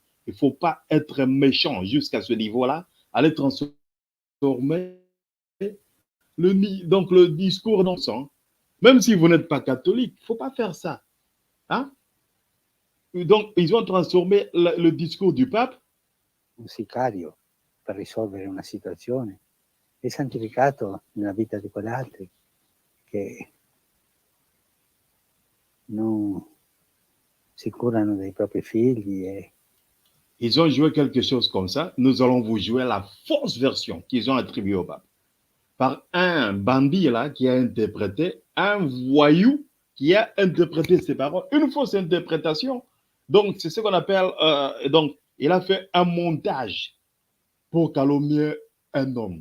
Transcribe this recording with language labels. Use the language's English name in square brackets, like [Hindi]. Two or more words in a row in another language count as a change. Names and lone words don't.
[French] Il ne faut pas être méchant jusqu'à ce niveau-là, aller transformer le discours dans son. Même si vous n'êtes pas catholique, il ne faut pas faire ça. Hein? Donc, ils ont transformé le discours du pape. [Italian] Un sicario per risolvere una situazione. È santificato nella vita di quegli altri che non si curano dei propri figli. [French] Ils ont joué quelque chose comme ça. Nous allons vous jouer la fausse version qu'ils ont attribuée au pape. Par un bandit là qui a interprété, un voyou qui a interprété ses paroles, une fausse interprétation. Donc, c'est ce qu'on appelle, donc, il a fait un montage pour calomnier un homme.